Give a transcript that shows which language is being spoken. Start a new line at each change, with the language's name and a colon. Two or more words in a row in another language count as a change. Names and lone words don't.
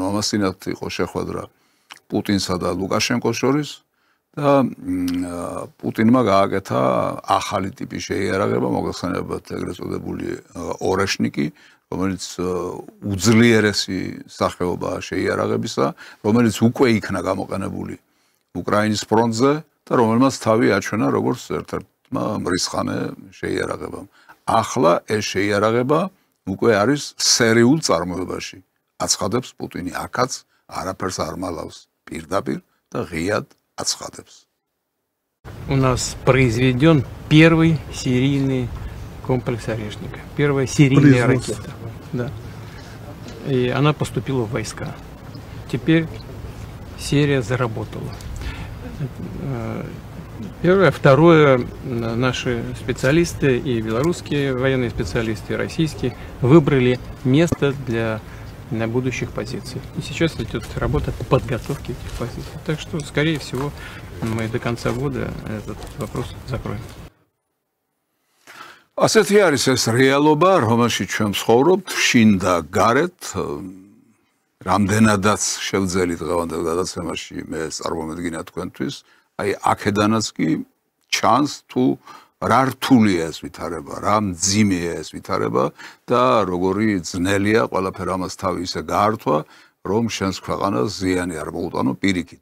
Georgian: ამასთანავე იყო შეხვედრა პუტინსა და ლუკაშენკოს შორის და პუტინმა გააკეთა ახალი ტიპის შეიარაღება, მოგეხსენებათ ეგრეთ წოდებული ორეშნიკი, რომელიც უძლიერესი სახეობა შეიარაღებისა, რომელიც უკვე იქნა გამოყენებული უკრაინის ფრონტზე და რომელმაც თავი აჩვენა როგორც ერთ-ერთმა მრისხანე შეიარაღებამ. ახლა ეს შეიარაღება უკვე არის სერიულ წარმოებაში. აცხადებს პუტინი, აქაც არაფერს არ მალავს პირდაპირ და ღიად აცხადებს.
Russian: У нас произведен первый серийный комплекс орешника, первая серийная ракета. Да. И она поступила в войска. Теперь серия заработала. Первое. Второе. Наши специалисты, и белорусские военные специалисты, и российские, выбрали место для будущих позиций. И сейчас идет работа по подготовке этих позиций. Так что, скорее всего, мы до конца года этот вопрос закроем.
Georgian: ასეთი არის ეს რეალობა, რომელშიც ჩვენ ვცხოვრობთ, შინ და გარეთ. რამდენადაც შევძელი დღევანდელ გადაცემაში მე წარმომედგინა თქვენთვის, აი აქედანაც კი ჩანს თუ რა რთულია ეს ვითარება, რა მძიმეა ეს ვითარება და როგორი ძნელია ყველაფერ ამას თავი ისე გაართვა, რომ შენს ქვეყანას ზიანი არ მოუტანო პირიქით.